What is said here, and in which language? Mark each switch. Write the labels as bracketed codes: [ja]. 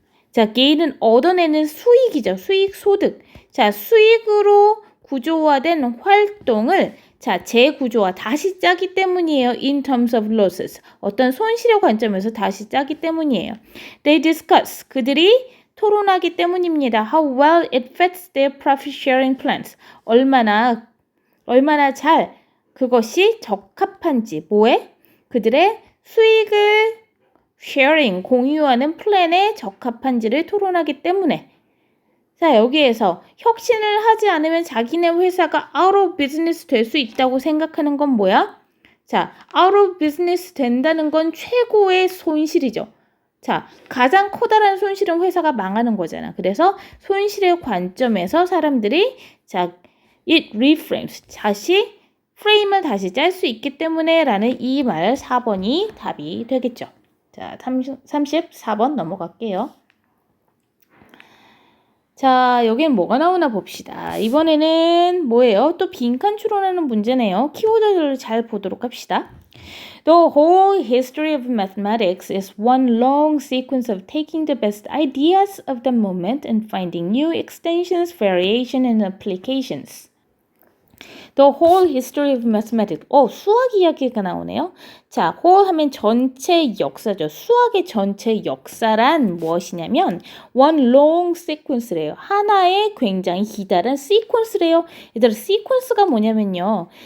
[ko] 자, gain은 얻어내는 수익이죠. 수익, 소득. 자, 수익으로 구조화된 활동을 자, 재구조화, 다시 짜기 때문이에요. [en] In terms of losses. [ko] 어떤 손실의 관점에서 다시 짜기 때문이에요. [en] They discuss. [ko] 그들이 토론하기 때문입니다. [en] How well it fits their profit sharing plans. [ko] 얼마나 잘 그것이 적합한지. 뭐에? 그들의 수익을 sharing, 공유하는 플랜에 적합한지를 토론하기 때문에 자, 여기에서 혁신을 하지 않으면 자기네 회사가 [en] out of business [ko] 될 수 있다고 생각하는 건 뭐야? 자, [en] out of business [ko] 된다는 건 최고의 손실이죠. 자, 가장 커다란 손실은 회사가 망하는 거잖아. 그래서 손실의 관점에서 사람들이 자, [en] it reframes. [ko] 프레임을 다시 짤 수 있기 때문에 라는 이 말 4번이 답이 되겠죠. 자, 34번 넘어갈게요. 자, 여기는 뭐가 나오나 봅시다. 이번에는 뭐예요? 또 빈칸 추론하는 문제네요. 키워드를 잘 보도록 합시다. [en] The whole history of mathematics is one long sequence of taking the best ideas of the moment and finding new extensions, variation, and applications. The whole history of mathematics. [ko] 수학 이야기가 나오네요. 자, whole 하면 전체 역사죠. 수학의 전체 역사란 무엇이냐면 [en] one long sequence [ko] 래요. 하나의 굉장히 기다란 sequence래요. 얘들아, sequence가 뭐냐면요.